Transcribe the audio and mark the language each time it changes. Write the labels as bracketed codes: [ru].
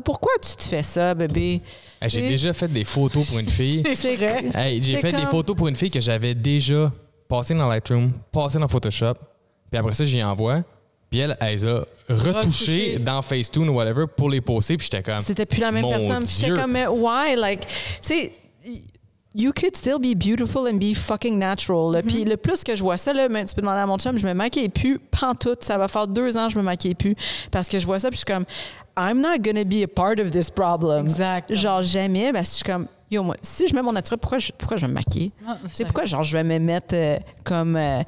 [fr] Pourquoi tu te fais ça, bébé? J'ai déjà fait des photos pour une fille. C'est vrai. J'ai fait des photos pour une fille que j'avais déjà passées dans Lightroom, passées dans Photoshop, puis après ça, j'y envoie. Puis elle les a retouchées dans Facetune ou whatever pour les poster. Puis j'étais comme... C'était plus la même personne. Puis j'étais comme, [en] why? Like, [fr] tu sais, [en] you could still be beautiful and be fucking natural. [fr] Puis le plus que je vois ça, là, tu peux demander à mon chum, je me maquille plus pantoute. Ça va faire 2 ans que je me maquille plus. Parce que je vois ça, puis je suis comme, [en] I'm not gonna be a part of this problem. [fr] Exact. Genre, jamais. Parce que je suis comme, yo, moi, si je mets mon naturel, pourquoi je vais me maquiller? C'est pourquoi, genre, je vais me mettre comme...